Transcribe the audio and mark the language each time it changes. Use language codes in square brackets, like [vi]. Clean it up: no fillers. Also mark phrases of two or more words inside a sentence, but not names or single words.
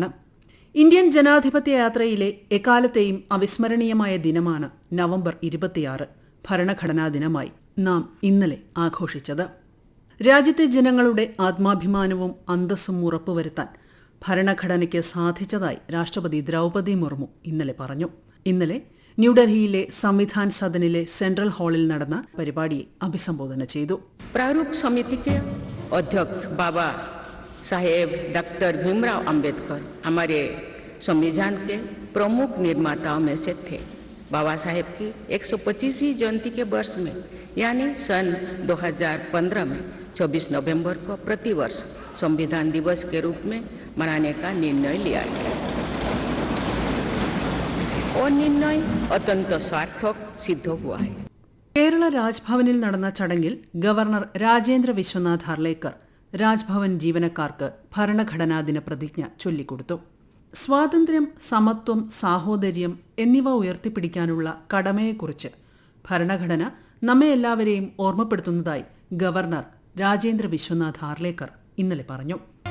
[ml] ഇന്ത്യൻ ജനാധിപത്യ യാത്രയിലെ എക്കാലത്തെയും അവിസ്മരണീയമായ ദിനമാണ് നവംബർ 26 ഭരണഘടനാ ദിനമായി നാം ഇന്നലെ ആഘോഷിച്ചത്. രാജ്യത്തെ ജനങ്ങളുടെ ആത്മാഭിമാനവും അന്തസ്സും ഉറപ്പുവരുത്താൻ ഭരണഘടനയ്ക്ക് സാധിച്ചതായി രാഷ്ട്രപതി ദ്രൗപദി മുർമു ഇന്നലെ പറഞ്ഞു. ഇന്നലെ ന്യൂഡൽഹിയിലെ സംവിധാൻ സദനിലെ സെൻട്രൽ ഹാളിൽ നടന്ന പരിപാടിയെ അഭിസംബോധന ചെയ്തു. [hi] प्रारूप समिति के अध्यक्ष बाबा साहेब डॉक्टर भीमराव अंबेडकर हमारे संविधान के प्रमुख निर्माताओं में से थे. बाबा साहेब की 125वीं जयंती के वर्ष में यानी सन 2015 में 24 नवंबर को प्रतिवर्ष संविधान दिवस के रूप में मनाने का निर्णय लिया गया. और निर्णय अत्यंत सार्थक सिद्ध हुआ है. [ml] കേരള രാജ്ഭവനിൽ നടന്ന ചടങ്ങിൽ ഗവർണർ രാജേന്ദ്ര വിശ്വനാഥ് ഹർലേക്കർ രാജ്ഭവൻ ജീവനക്കാർക്ക് ഭരണഘടനാ ദിന പ്രതിജ്ഞ ചൊല്ലിക്കൊടുത്തു. സ്വാതന്ത്ര്യം, സമത്വം, സാഹോദര്യം എന്നിവ ഉയർത്തിപ്പിടിക്കാനുള്ള കടമയെക്കുറിച്ച് ഭരണഘടന നമ്മെ എല്ലാവരെയും ഓർമ്മപ്പെടുത്തുന്നതായി ഗവർണർ രാജേന്ദ്ര വിശ്വനാഥ് ഹർലേക്കർ ഇന്നലെ പറഞ്ഞു.